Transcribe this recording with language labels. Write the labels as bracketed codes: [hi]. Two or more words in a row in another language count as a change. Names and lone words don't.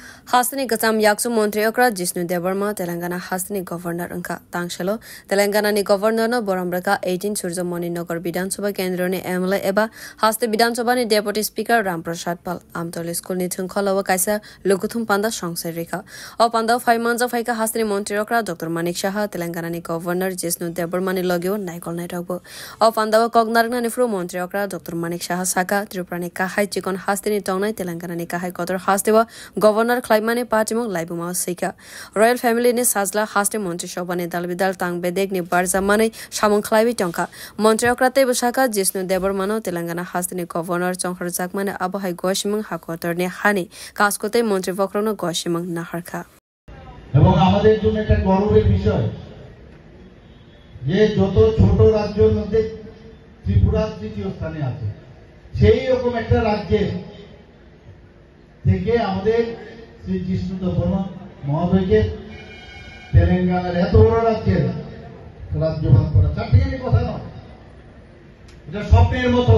[trp] Hastani Kasam Yaksu Montri Okra Jisnu Debarma Telangana Hastani Governor Anka Tangshalo Telangana ni Governor no Borambraka 18 Surzamoni Nogar Bidan Soba Kendroni MLA Eba Haste Bidan Soba ni Deputy Speaker Ramprasad Pal Amtoli School ni Thunkholawa Kaisa Lukuthum Panda Shongserika O Panda 5 [en] months of [trp] Haika Hastani Montri Okra Dr. Manik Shaha Telangana ni Governor Jisnu Debarma ni Logio Naikol Naitogbo O Panda Kognarna ni Fru Montri Okra Dr. Manik Shaha Saka Tripurani Kahai Chikon Hastani Tongnai Telangana ni Kahai Kotor Hasteba Governor Mane Patimong Laibuma Sika Royal Family ni Sazla Haste Montre Shobane Dalbidal Tang Bedek ni Barzamane Shamon Klaibi Tonka Montre Okrate Busaka Jisnu Debarmano Telangana Hastani Governor Chonghar Zakmane Abahai Goshimang Hakotor ni Hani Kaskote Montre Vokrono Goshimang Naharka [bn] এবং আমাদের জন্য একটা গর্বের বিষয় যে যত ছোট রাজ্যের মধ্যে ত্রিপুরা তৃতীয় স্থানে আছে সেই রকম একটা রাজ্যের থেকে আমাদের শ্রী জিষ্ণু দেববর্মা মহোদয়কে তেলেঙ্গানার এত বড় রাজ্যের রাজ্যপাল করা চারটিখানি কথা নয়, এটা স্বপ্নের মতো।